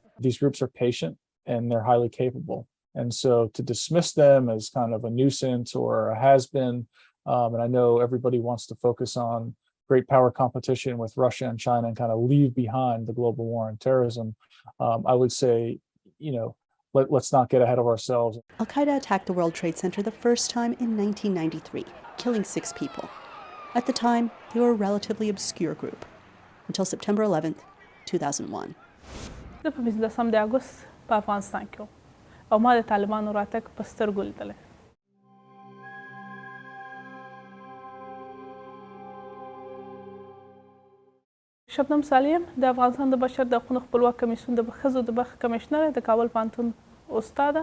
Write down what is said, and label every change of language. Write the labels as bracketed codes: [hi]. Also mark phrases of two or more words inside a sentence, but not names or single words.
[en] These groups are patient and they're highly capable. And so to dismiss them as kind of a nuisance or a has-been, and I know everybody wants to focus on great power competition with Russia and China and kind of leave behind the global war on terrorism, I would say, let's not get ahead of ourselves. Al-Qaeda attacked the World Trade Center the first time in 1993, killing 6 people. At the time, they were a relatively obscure group, until September 11th, 2001. [ps] زه په 15 د اګوست په افغانستان کې وم او ما د طالبانو راتګ په سترګو لیدلی. شبنم سالیم د افغانستان د بشر د حقوقو خپلواک کمیسیون د ښځو د بخښ کمیشنر د کابل پوهنتون استاده.